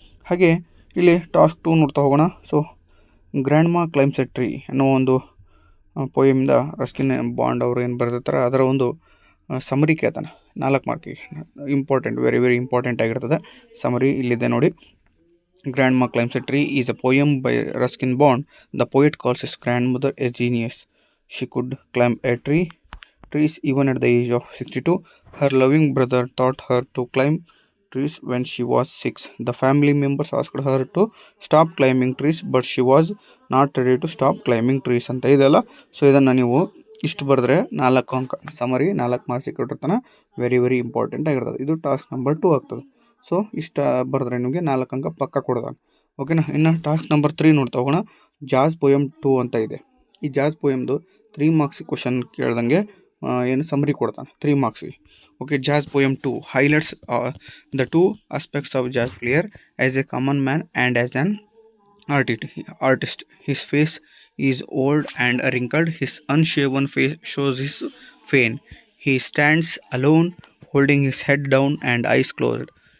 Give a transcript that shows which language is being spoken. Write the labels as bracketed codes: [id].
[kn] ಹಾಗೆ ಇಲ್ಲಿ ಟಾಸ್ಕ್ 2 ನೋಡ್ತಾ ಹೋಗೋಣ. ಸೊ ಗ್ರ್ಯಾಂಡ್ ಮಾ ಕ್ಲೈಮ್ಸ್ ಎ ಟ್ರೀ ಅನ್ನೋ ಒಂದು ಪೋಯಮಿಂದ ರಸ್ಕಿನ್ ಬಾಂಡ್ ಅವರು ಏನು ಬರೆದಿರ್ತಾರೆ ಅದರ ಒಂದು ಸಮರಿ ಕೇಳ್ತಾನೆ. 4 ಮಾರ್ಕಿಗೆ ಇಂಪಾರ್ಟೆಂಟ್, ವೆರಿ ವೆರಿ ಇಂಪಾರ್ಟೆಂಟ್ ಆಗಿರ್ತದೆ. ಸಮರಿ ಇಲ್ಲಿದೆ ನೋಡಿ. [en] Grandma climbs a tree is a poem by Ruskin Bond. The poet calls his grandmother a genius. She could climb a trees even at the age of 62. Her loving brother taught her to climb trees when she was 6. The family members asked her to stop climbing trees, but she was not ready to stop climbing trees [kn] ಅಂತ ಇದೆಲ್ಲ. So ಇದನ್ನು ನೀವು ಇಷ್ಟು ಬರೆದ್ರೆ 4 ಅಂಕ. Summary 4 ಮಾರ್ಕ್ಸಿಗೆ ಕೊಟ್ಟಿರ್ತಾನೆ. Very very important ಆಗಿರ್ತದೆ. ಇದು ಟಾಸ್ಕ್ ನಂಬರ್ 2 ಆಗ್ತದೆ. ಸೊ ಇಷ್ಟ ಬರೆದ್ರೆ ನಿಮಗೆ 4 ಅಂಕ ಪಕ್ಕ ಕೊಡ್ತಾನೆ. ಓಕೆನಾ. ಇನ್ನು ಟಾಸ್ಕ್ ನಂಬರ್ 3 ನೋಡ್ತಾ ಹೋಗೋಣ. ಜಾಸ್ ಪೋಯಮ್ 2 ಅಂತ ಇದೆ. ಈ ಜಾಸ್ ಪೋಯಮ್ದು 3 ಮಾರ್ಕ್ಸಿಗೆ ಕ್ವಶನ್ ಕೇಳ್ದಂಗೆ ಏನು ಸಮರಿ ಕೊಡ್ತಾನೆ 3 ಮಾರ್ಕ್ಸಿಗೆ. ಓಕೆ. [en] Jazz poem 2 highlights the 2 aspects of jazz player as a common man and as an artist. His face is old and wrinkled. His unshaven face shows his pain. He stands alone, holding his head down and eyes closed.